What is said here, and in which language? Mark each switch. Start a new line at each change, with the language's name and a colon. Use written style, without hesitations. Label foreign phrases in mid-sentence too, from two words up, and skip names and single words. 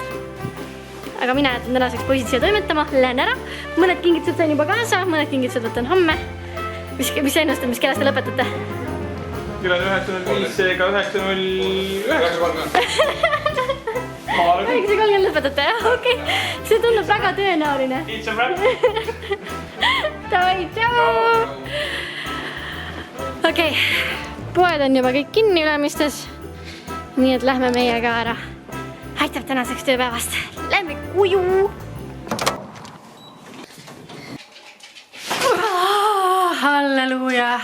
Estonian: Aga mina jätan tänaseks poisid siia toimetama, lähen ära. Mõned kingitused sain juba kaasa, mõned kingitused võtan homme. Mis ennustan, mis kellast te lõpetate? Küll on 9.05, seega 9.09. 9.30 lõpetate, jah? Okei, see tundub väga tõenäoline.
English: It's a wrap.
Estonian: Davai, tšau! Okei, poed on juba kõik kinni Ülemistes, nii et lähme meiega ära. Aitab tänaseks tööpäevast. Lähme kuju! Halleluuja!